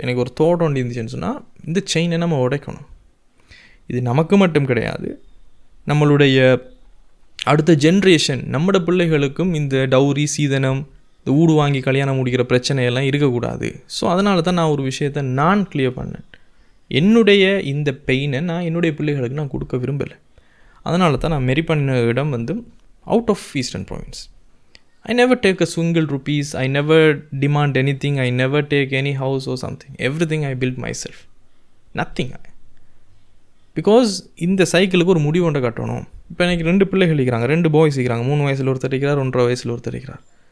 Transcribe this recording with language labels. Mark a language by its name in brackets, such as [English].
[Tamil] எனக்கு ஒரு தாட் ஒன்று இருந்துச்சுன்னு சொன்னால், இந்த செயினை நம்ம உடைக்கணும். இது நமக்கு மட்டும் கிடையாது, நம்மளுடைய அடுத்த ஜென்ரேஷன், நம்மளோட பிள்ளைகளுக்கும் இந்த டவுரி, சீதனம், இந்த ஊடு வாங்கி கல்யாணம் முடிக்கிற பிரச்சனையெல்லாம் இருக்கக்கூடாது. ஸோ அதனால தான் நான் ஒரு விஷயத்தை நான் கிளியர் பண்ணேன். என்னுடைய இந்த பெயினை நான் என்னுடைய பிள்ளைகளுக்கு நான் கொடுக்க விரும்பலை. அதனால தான் நான் மெரி பண்ண இடம் வந்து [English] Out of eastern province. I never take a single rupees, I never demand anything, I never take any house or something. Everything I built myself. Nothing. [Tamil] Because இந்த சைக்கிளுக்கு ஒரு முடிவு ஒன்றை கட்டணும். இப்போ எனக்கு 2 பிள்ளைகள் இருக்கிறாங்க, 2 பாய்ஸ் இருக்கிறாங்க, 3 வயசில் ஒருத்தர் இருக்கிறார், 1.5 வயசில் ஒருத்தர் இருக்கிறார்.